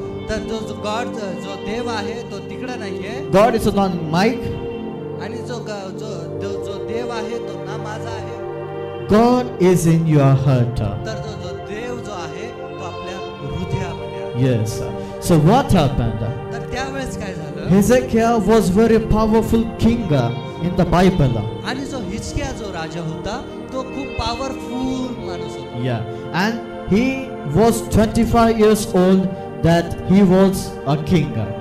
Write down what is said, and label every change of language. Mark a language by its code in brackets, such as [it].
[mr] तर जो गॉड जो देव आहे तो तिकडे नाहीये. [en] God is not Mike. [mr] आणि जो देव आहे तो ना माझा आहे. [en] God is in your heart. [mr] तर जो देव जो आहे तो आपल्या हृदयामध्ये आहे. [en] Yes. So what happened? [mr] तर त्यावेळेस काय झालं? [en] Hezekiah was very powerful king in the Bible. [mr] आणि जो हिजकिया जो राजा होता तो खूप पॉवरफुल माणूस होता. [en] Yeah. And he was 25 years old that he was a king.